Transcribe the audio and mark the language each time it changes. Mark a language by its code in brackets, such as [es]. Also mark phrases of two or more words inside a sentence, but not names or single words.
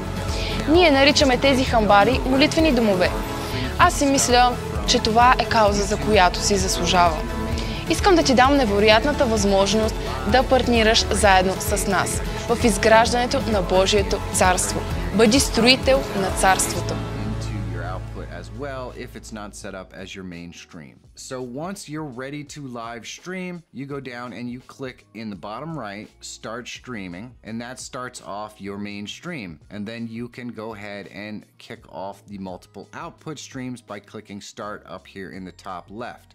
[bg] Ние наричаме тези хамбари молитвени домове. Аз си мисля, че това е кауза, за която си заслужава. Искам да ти дам невероятната възможност да партнираш заедно с нас в изграждането на Божието царство. Бъди строител на царството. [en] As well if it's not set up as your main stream. So once you're ready to live stream, you go down and you click in the bottom right, start streaming, and that starts off your main stream. And then you can go ahead and kick off the multiple output streams by clicking start up here in the top left.